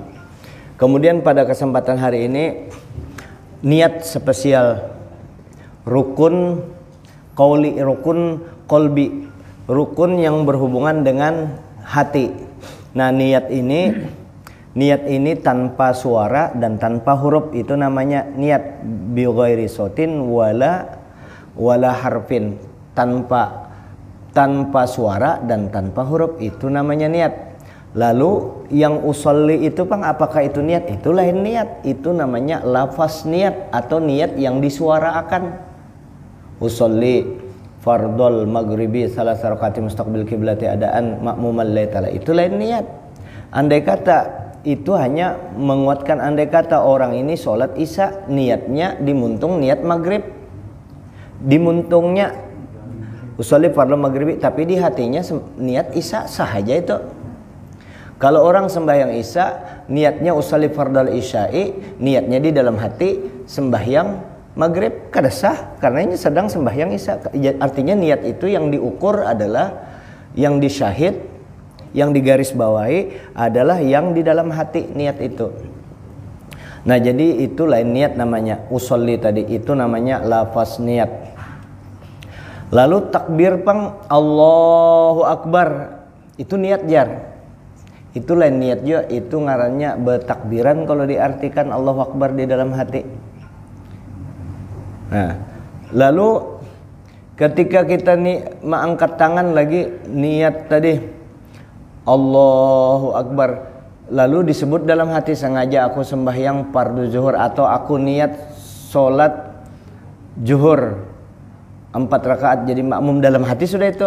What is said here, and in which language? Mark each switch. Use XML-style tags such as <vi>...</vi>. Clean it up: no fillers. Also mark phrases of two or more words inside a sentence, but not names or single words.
<id>Kemudian pada kesempatan hari ini niat spesial rukun qouli, rukun qalbi, rukun yang berhubungan dengan hati. Nah, niat ini tanpa suara dan tanpa huruf, itu namanya niat</id> <ar>بغير صوت ولا حرف,</ar> <id>tanpa suara dan tanpa huruf, itu namanya niat. Lalu yang usolli itu Bang, apakah itu niat?</id> <bjn>Itu lain niat, itu namanya lafaz niat atau niat yang disuarakan.</bjn> <ar>أصلي فرض المغرب ثلاث ركعات مستقبل القبلة أداء مأموما لله تعالى,</ar> <bjn>itu lain niat.</bjn> <id>Andai kata itu hanya menguatkan, andai kata orang ini sholat isya niatnya dimuntung niat maghrib, dimuntungnya</id> <ar>أصلي فرض المغرب,</ar> <id>tapi di hatinya niat isya, sah aja itu. Kalau orang sembahyang isya niatnya</id> <ar>أصلي فرض العشاء,</ar> <id>niatnya di dalam hati sembahyang maghrib, kada sah karena ini sedang sembahyang isya. Artinya niat itu yang diukur adalah, yang disyahid, yang digaris bawahi adalah yang di dalam hati, niat itu.</id> <bjn>Nah, jadi itu lain niat namanya.</bjn> <id>Usolli tadi itu namanya lafaz niat.</id> <bjn>Lalu takbir Pang,</bjn> <ar>الله أكبر,</ar> <bjn>itu niat jar. Itu lain niat juga, itu ngarannya bertakbiran kalau diartikan</bjn> <ar>الله أكبر</ar> <bjn>di dalam hati.</bjn> <id>Nah, lalu ketika kita nih mengangkat tangan lagi, niat tadi</id> <ar>الله أكبر,</ar> <id>lalu disebut dalam hati, sengaja aku sembahyang fardu zuhur, atau aku niat sholat zuhur 4 rakaat jadi makmum, dalam hati sudah itu.</id>